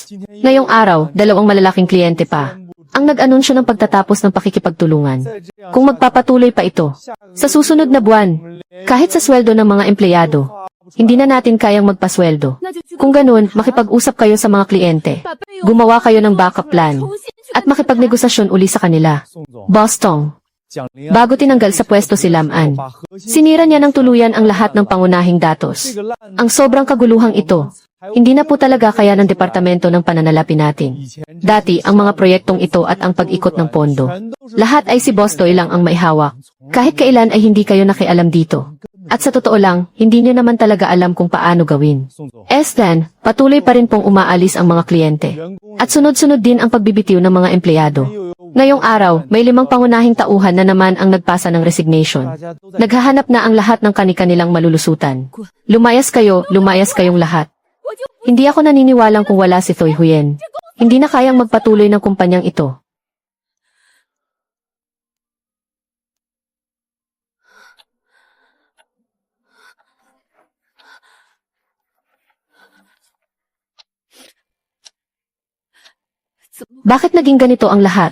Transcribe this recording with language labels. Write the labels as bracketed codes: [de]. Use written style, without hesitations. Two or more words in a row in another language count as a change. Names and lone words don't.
[tl] Ngayong araw, 2 malalaking kliyente pa ang nag-anunsyo ng pagtatapos ng pakikipagtulungan. Kung magpapatuloy pa ito, sa susunod na buwan, kahit sa sweldo ng mga empleyado, hindi na natin kayang magpasweldo. Kung ganun, makipag-usap kayo sa mga kliyente, gumawa kayo ng [en] backup plan, [tl] at makipagnegosasyon uli sa kanila. [zh] 宋总 [tl] Bostong, [zh] 蒋林安 [tl] bago tinanggal sa pwesto si Lam An, [zh] 把核心 [tl] sinira niya ng tuluyan ang lahat ng pangunahing datos. [zh] 这个烂 [tl] Ang sobrang kaguluhang ito, hindi na po talaga kaya ng departamento ng pananalapi natin. [zh] 以前 [tl] Dati, ang mga proyektong ito at ang pag-ikot ng pondo, lahat ay si Bostoy lang ang maihawak. Kahit kailan ay hindi kayo nakialam dito. At sa totoo lang, hindi niyo naman talaga alam kung paano gawin. [zh] 宋总， [tl] Then, patuloy pa rin pong umaalis ang mga kliyente. [zh] 员工 [tl] At sunod-sunod din ang pagbibitiw ng mga empleyado. [zh] 又有 [tl] Ngayong araw, may 5 pangunahing tauhan na naman ang nagpasa ng resignation. [zh] 大家都在 [tl] Naghahanap na ang lahat ng kani-kanilang malulusutan. Lumayas kayong lahat. Hindi ako naniniwalang kung wala si Thoy Huyen. Hindi na kayang magpatuloy ng kumpanyang ito. Bakit naging ganito ang lahat?